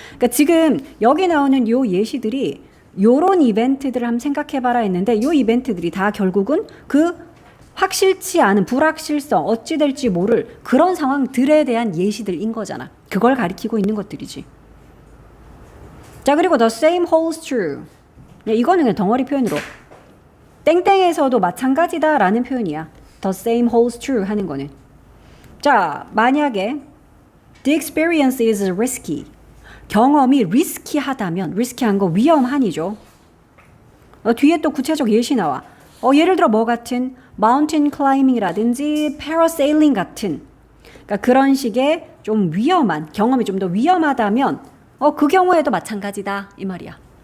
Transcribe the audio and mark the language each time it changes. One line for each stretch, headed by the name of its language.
Korean: 그러니까 지금 여기 나오는 요 예시들이 요런 이벤트들을 한번 생각해봐라 했는데 요 이벤트들이 다 결국은 그 확실치 않은 불확실성, 어찌 될지 모를 그런 상황들에 대한 예시들인 거잖아. 그걸 가리키고 있는 것들이지. 자, 그리고
English: the same holds true.
Korean: 이거는 그냥 덩어리 표현으로 땡땡에서도 마찬가지다라는 표현이야.
English: The same holds true
Korean: 하는 거는. 자, 만약에
English: the experience is risky.
Korean: 경험이 리스키하다면, 리스키한 거 위험한이죠. 뒤에 또 구체적 예시 나와. 예를 들어 뭐 같은 mountain climbing이라든지 parasailing 같은 그러니까 그런 식의 좀 위험한 경험이 좀 더 위험하다면 그 경우에도 마찬가지다 이 말이야.